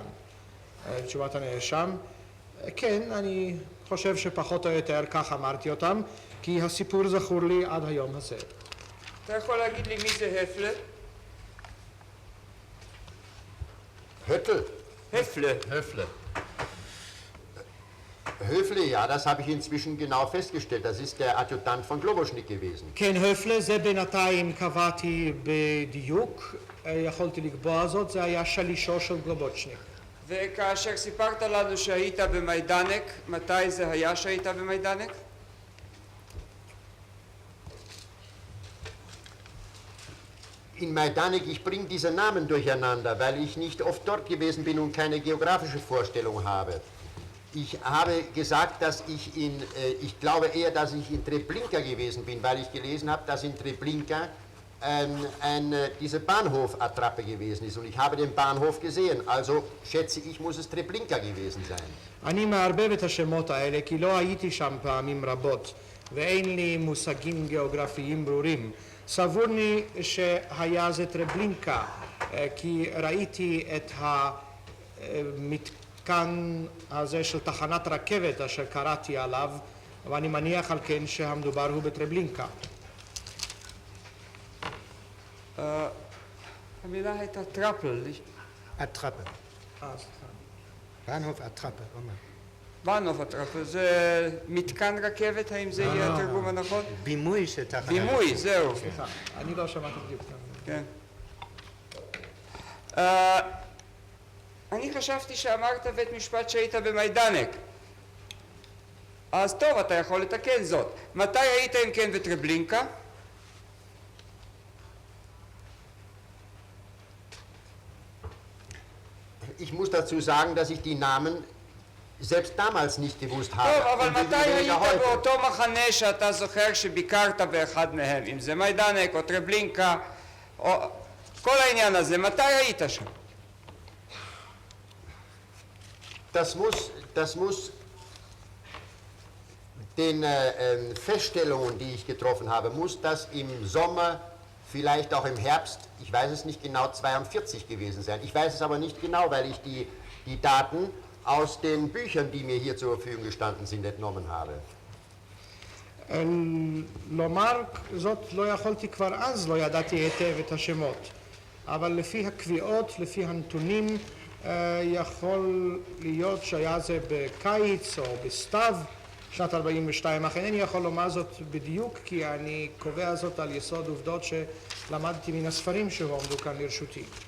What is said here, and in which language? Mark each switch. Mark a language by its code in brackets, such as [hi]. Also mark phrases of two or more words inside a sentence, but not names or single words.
[he] תשובת הנאשם, כן, אני חושב שפחות או יותר כך אמרתי אותם, כי הסיפור זכור לי עד היום הזה. אתה יכול להגיד לי מי זה הפלה? Höttl. הפלה. [de] Höfle. Höfle, ja, das habe ich inzwischen genau festgestellt. Das ist der Adjutant von Globoschnik gewesen. [he] כן, הפלה, זה בינתיים קבעתי בדיוק, יכולתי לקבוע זאת, זה היה שלישו של גלובוצ'ניק. וכאשר סיפרת לנו שהיית במיידנק, מתי זה היה שהיית במיידנק? [de] In Majdanek, ich bringe diese Namen durcheinander, weil ich nicht oft dort gewesen bin und keine geografische Vorstellung habe. Ich habe gesagt, dass ich glaube eher, dass ich in Treblinka gewesen bin, weil ich gelesen habe, dass in Treblinka diese Bahnhof-Attrappe gewesen ist. Und ich habe den Bahnhof gesehen, also schätze ich, muss es Treblinka gewesen sein. [he] אני מערבב את השמות האלה כי לא הייתי שם פעמים רבות ואין לי מושגים גיאוגרפיים ברורים. סבורני שהיה זה טרבלינקה כי ראיתי את המתקן הזה של תחנת רכבת אשר קראתי עליו ואני מניח על כן שהמדובר הוא בטרבלינקה. המילה הייתה טראפל. [de] Attrappe. Bahnhof Attrappe, Oma. [he] bahnhof הטראפל זה מתקן רכבת, האם זה יהיה התרגום הנכון? בימוי של תחנה. בימוי, זהו. סליחה, אני לא שמעתי בדיוק. כן. אני חשבתי שאמרת בית משפט שהיית במיידנק. אז טוב, אתה יכול לתקן זאת. מתי היית אם כן בטרבלינקה? [de] Ich muss dazu sagen, dass ich die Namen selbst damals nicht gewusst habe. [he] טוב, אבל [de] Und wie [he] מתי [de] weniger [he] היית [de] heute. [he] באותו מחנה שאתה זוכר שביקרת באחד מהם? אם זה מיידנק או טרבלינקה, או כל העניין הזה, מתי היית שם? [de] Das muss den Feststellungen, die ich getroffen habe, muss das im Sommer, vielleicht auch im Herbst, ich weiß es nicht genau, 42 gewesen sein. Ich weiß es aber nicht genau, weil ich die Daten aus den Büchern, die mir hier zur Verfügung gestanden sind, entnommen habe. [he] לומר זאת לא יכולתי כבר אז, לא ידעתי היטב את השמות. אבל לפי הקביעות, לפי הנתונים, יכול להיות שהיה זה בקיץ או בסתיו, שנת 42, אך אינני יכול לומר זאת בדיוק, כי אני קובע זאת על יסוד עובדות שלמדתי מן הספרים שהועמדו כאן לרשותי.